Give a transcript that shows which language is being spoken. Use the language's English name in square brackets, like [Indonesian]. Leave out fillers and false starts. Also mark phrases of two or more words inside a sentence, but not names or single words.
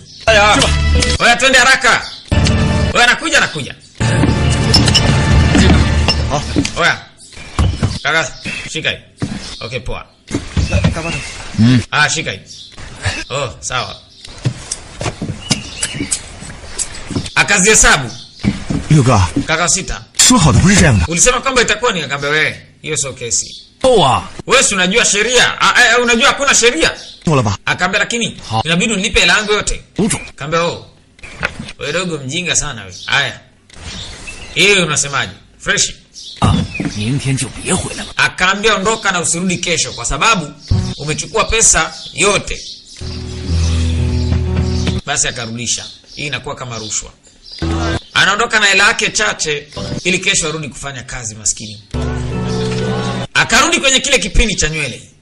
[Swahili] Oya, twende haraka. Oya, anakuja. Oya kaka, shika hii. Okay, poa. Shika hii. Oh, sawa. Akazihesabu [Chinese] 六哥， [Swahili] kaka 6. [Chinese] 说好的不是这样的。 [Swahili] Ulisema kwamba itakuwa ni, akambe wewe, hiyo sio kesi. [Chinese] 够啊， [Swahili] Wewe si unajua sheria? Unajua hakuna sheria? [Chinese] 够了吧？ [Swahili] Akambe lakini inabidi unilipe hela yangu yote. [Chinese] 吴总， [Swahili] Akambe wewe dogo mjinga sana wewe. Haya. Hiyo unasemaje? Fresh. [Chinese] 啊，明天就别回来了。 [Swahili] Akaambia ondoka na usirudi kesho kwa sababu umechukua pesa yote. Basi akarudisha. Hii inakuwa kama rushwa. Anaondoka na hela yake chache ili kesho arudi kufanya kazi maskini. Akarudi kwenye kile kipindi cha nywele.